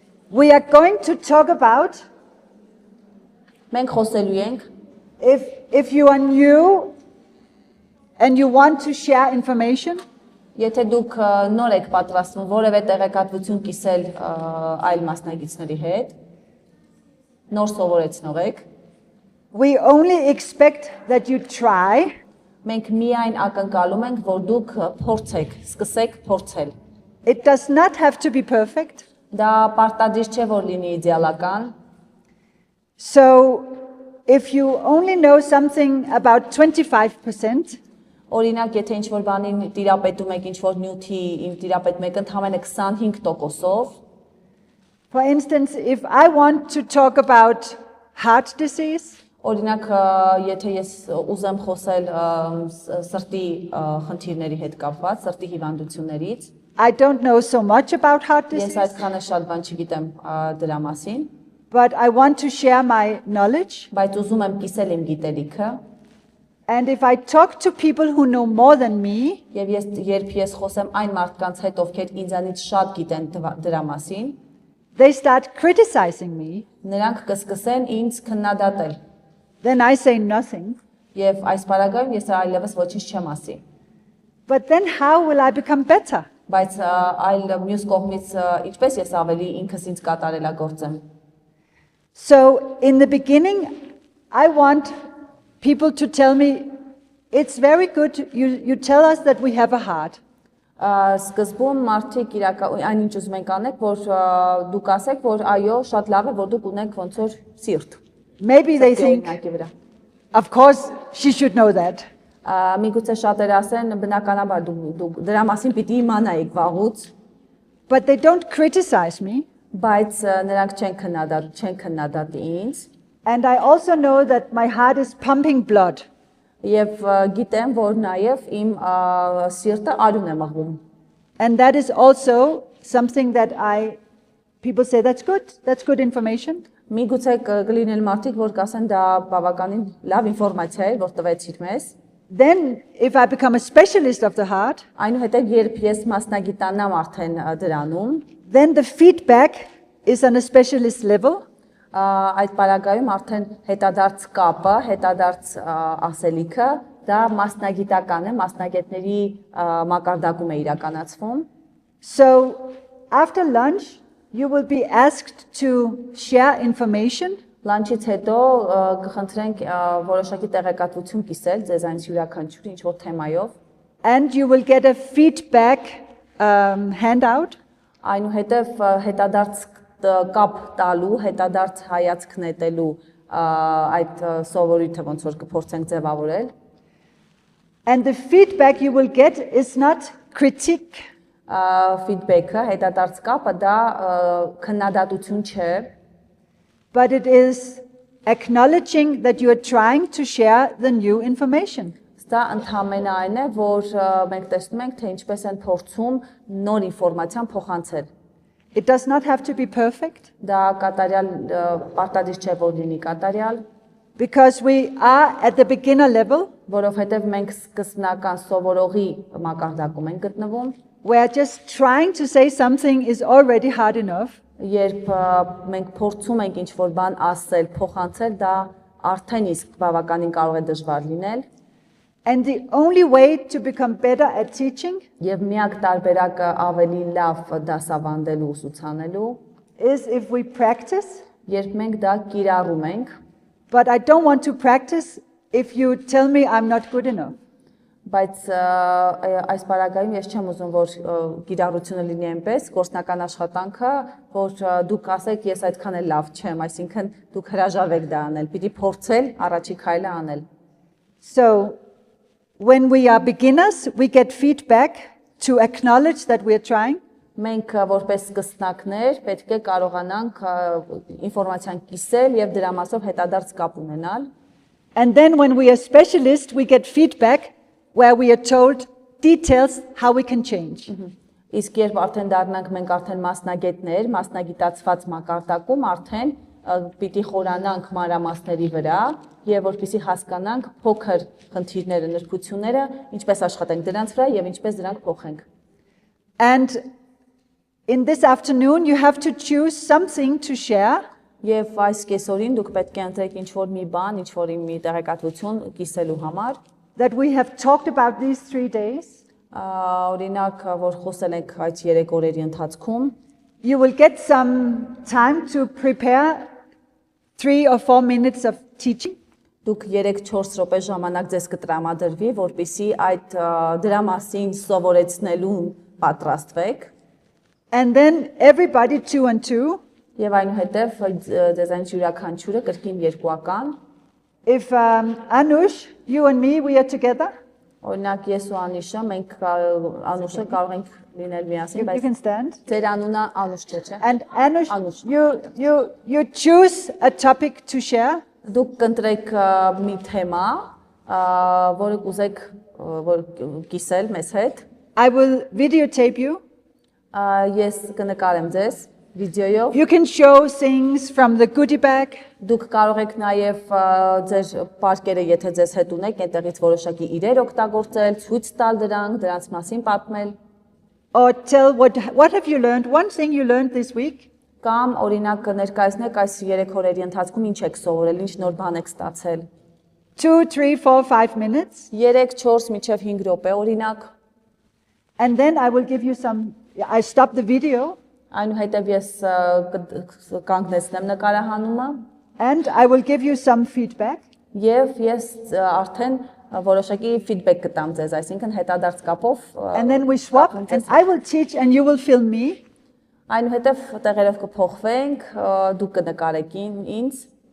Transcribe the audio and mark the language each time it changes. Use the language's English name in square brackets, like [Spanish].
[English] we are going to talk about [Armenian] Մենք խոսելու ենք, [English] If you are new and you want to share information, [Armenian] եթե դուք նոր եք պատրաստվում որևէ տեղեկատվություն կիսել այլ մասնագետների հետ, նոր սովորեցնող եք, [English] we only expect that you try, [Armenian] մենք միայն ակնկալում ենք, որ դուք փորձեք, սկսեք փորձել։ [English] it does not have to be perfect. [Armenian] Դա պարտադիր չէ, որ լինի իդեալական, [English] So if you only know something about 25%, [Armenian] օրինակ, եթե ինչ-որ բանին տիրապետում եք, ինչ-որ նյութի տիրապետում եք ընդհանրապես 25%-ով, [English] for instance, if I want to talk about heart disease, [Armenian] օրինակ, եթե ես ուզեմ խոսել սրտի խնդիրների հետ կապված, սրտի հիվանդություններից, [English] I don't know so much about heart [Armenian] ես [English] disease, [Armenian] այդքան շատ բան չգիտեմ դրա մասին, [English] but I want to share my knowledge. [Armenian] բայց ուզում եմ կիսել իմ գիտելիքը, [English] And if I talk to people who know more than me, [Armenian] եւ երբ ես խոսեմ այն մարդկանց հետ, ովքեր ինձանից շատ գիտեն դրա մասին, [English] they start criticizing me, [Armenian] նրանք կսկսեն ինձ քննադատել, [English] then I say nothing. [Armenian] եւ այս պարագայում ես այլևս ոչինչ չեմ ասի։ [English] But then how will I become better? [Armenian] Բայց այլ մյուս կողմից ինչպես ես ավելի ինքս ինձ կատարելագործեմ։ [English] So in the beginning, I want people to tell me, it's very good, you tell us that we have a heart. [Armenian] Սկզբում մարդիկ այն ինչ ուզում ենք անեք, որ դուք ասեք, որ այո, շատ լավ է, որ դուք ունեք ոնց որ սիրտ։ [English] Maybe they think, [Armenian] Օրինակի վրա։ [English] of course, she should know that. [Armenian] Միգուցե շատերը ասեն, բնականաբար դուք դրա մասին պիտի իմանայիք վաղուց, [English] But they don't criticize me. [Armenian] բայց նրանք չեն քննադատի ինձ, [English] And I also know that my heart is pumping blood. [Armenian] եւ գիտեմ, որ նաեւ իմ սիրտը արյուն է մղում։ [English] And that is also something that people say, that's good information. [Armenian] Միգուցե կլինեն մարդիկ, որ կասեն դա բավականին լավ ինֆորմացիա է, որ տվեցիք մեզ։ [English] Then, if I become a specialist of the heart, [Armenian] Այնուհետև երբ ես մասնագիտանամ արդեն դրանում, [English] then the feedback is on a specialist level. [Armenian] այդ պարագայում արդեն հետադարձ կապը, հետադարձ ասելիքը դա մասնագիտական է, մասնագետների մակարդակում է իրականացվում։ [English] So, after lunch, you will be asked to share information. [Armenian] Լանչից հետո կխնդրենք որոշակի տեղեկատվություն կիսել ձեզանից յուրաքանչյուրի ինչ-որ թեմայով։ [English] And you will get a feedback handout. [Armenian] Այնուհետև հետադարձ կապ տալու, հետադարձ հայացք նետելու այդ սովորույթը ոնց որ կփորձենք ձևավորել։ [English] And the feedback you will get is not critique, [Armenian] Ֆիդբեքը, հետադարձ կապը դա քննադատություն չէ, [English] but it is acknowledging that you are trying to share the new information. [Armenian] Դա ընդհանրապես այն է, որ մենք տեսնում ենք, թե ինչպես են փորձում նոր ինֆորմացիան փոխանցել։ [English] It does not have to be perfect [Armenian] Դա կատարյալ պարտադիր չէ, որ լինի կատարյալ, [English] because we are at the beginner level [Armenian] որովհետև մենք սկզբնական սովորողի մակարդակում ենք գտնվում, [English] where just trying to say something is already hard enough. [Armenian] երբ մենք փորձում ենք ինչ-որ բան ասել, փոխանցել, դա արդեն իսկ բավականին կարող է դժվար լինել, [English] And the only way to become better at teaching [Armenian] եւ միակ տարբերակը ավելի լավ դասավանդելու, ուսուցանելու, [English] is if we practice. [Armenian] երբ մենք դա կիրառում ենք, [English] But I don't want to practice if you tell me I'm not good enough. [Armenian] բայց այս պարագայում ես չեմ ուզում, որ կիրառությունը լինի այնպես, գործնական աշխատանքը, որ դուք ասեք, ես այդքան էլ լավ չեմ, այսինքն դուք հրաժարվեք դա անել, պիտի փորձել առաջի քայլը անել։ [English] So, when we are beginners, we get feedback to acknowledge that we are trying. [Armenian] Մենք որպես սկսնակներ պետք է կարողանանք ինֆորմացիան կիսել եւ դրա մասով հետադարձ կապ ունենալ։ [English] And then when we are specialists, we get feedback where we are told details how we can change. [Armenian] Իսկ երբ արդեն դառնանք մենք արդեն մասնագետներ, մասնագիտացված մակարդակում արդեն պիտի խորանանք մանրամասների վրա եւ որպեսզի հասկանանք փոքր խնդիրները, նրբությունները, ինչպես աշխատենք դրանց վրա եւ ինչպես դրանք փոխենք։ [English] And in this afternoon, you have to choose something to share. [Armenian] Եվ այս կեսօրին դուք պետք է ընտրեք ինչ-որ մի բան, ինչ-որ մի տեղեկատվություն կիսելու համար, [English] that we have talked about these 3 days. [Armenian] օրինակ, որ խոսել ենք այդ 3 օրերի ընթացքում, [English] You will get some time to prepare 3 or 4 minutes of teaching. [Armenian] դուք 3-4 րոպե ժամանակ ձեզ կտրամադրվի, որպեսզի այդ դրա մասին սովորեցնելուն պատրաստվեք, [English] And then everybody 2 and 2. [Armenian] եւ այնուհետեւ ձեզ այն յուրաքանչյուրը կրկին երկուական, [English] If Anush, you and me, we are together, [Armenian] օրինակ ես ու Անիշը, մենք Անուշը կարող ենք լինել միասին, [English] you [Armenian] բայց [English] can stand. [Armenian] ձեր անունը Անուշ չէ։ [English] And Anush, [Armenian] Anush. [English] you choose a topic to share. [Armenian] Դուք կընտրեք մի թեմա, որը կուզեք որ կիսել մեզ հետ։ [English] I will videotape you. [Armenian] Ես կնկարեմ ձեզ վիդեոյով։ [English] You can show things from the goodie bag. [Armenian] Դուք կարող եք նաև ձեր պարկերը, եթե ձեզ հետ ունեք, այնտեղից որոշակի իրեր օգտագործել, ցույց տալ դրանց մասին պատմել, [English] Or tell what have you learned? One thing you learned this week. [Armenian] կամ օրինակ ներկայացնեք այս 3 օրերի ընթացքում ինչ եք սովորել, ինչ նոր բան եք ստացել։ [English] 2, 3, 4, 5 minutes. [Armenian] 3, 4 մինչև 5 րոպե օրինակ, [English] And then I will give you some, I stop the video [Armenian] այնուհետև ես կանգնեցնեմ նկարահանումը [English] and I will give you some feedback. [Armenian] եւ ես արդեն որոշակի feedback կտամ ձեզ, այսինքն հետադարձ կապով [English] And then we swap and I will teach and you will film me. [Armenian] այնուհետև տեղերով կփոխվենք, դուք կնկարեք ինձ,